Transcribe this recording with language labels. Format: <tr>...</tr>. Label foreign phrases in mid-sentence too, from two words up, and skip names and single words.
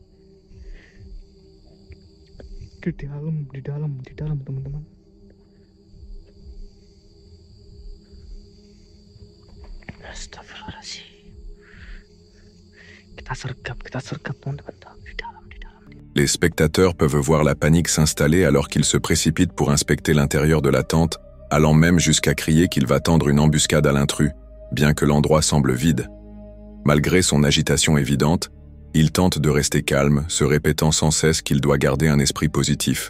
<id>Di dalam teman-teman.</id> <ar>Astagfirullahaladzim.</ar> <id>Kita sergap teman-teman. Di dalam.</id> <fr>Les spectateurs peuvent voir la panique s'installer alors qu'il se précipite pour inspecter l'intérieur de la tente, allant même jusqu'à crier qu'il va tendre une embuscade à l'intrus, bien que l'endroit semble vide. Malgré son agitation évidente, il tente de rester calme, se répétant sans cesse qu'il doit garder un esprit positif.</fr>